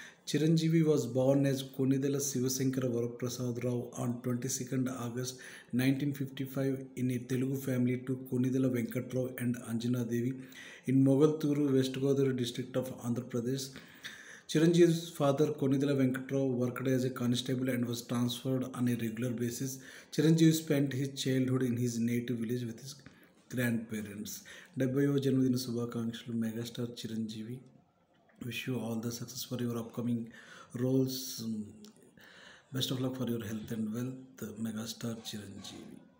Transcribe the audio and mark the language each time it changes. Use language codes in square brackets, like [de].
[en] Chiranjeevi was born as Konidala Sivasankara Varaprasad Rao on 22nd August 1955 in a Telugu family to Konidala Venkatrao and Anjana Devi in Mogalturu, West Godavari district of Andhra Pradesh. Chiranjeevi's father, Konidala Venkatrao, worked as a constable and was transferred on a regular basis. Chiranjeevi spent his childhood in his native village with his grandparents. [te] 70వ జన్మదిన శుభాకాంక్షలు megastar Chiranjeevi. [en] Wish you all the success for your upcoming roles. Best of luck for your health and wealth, megastar Chiranjeevi.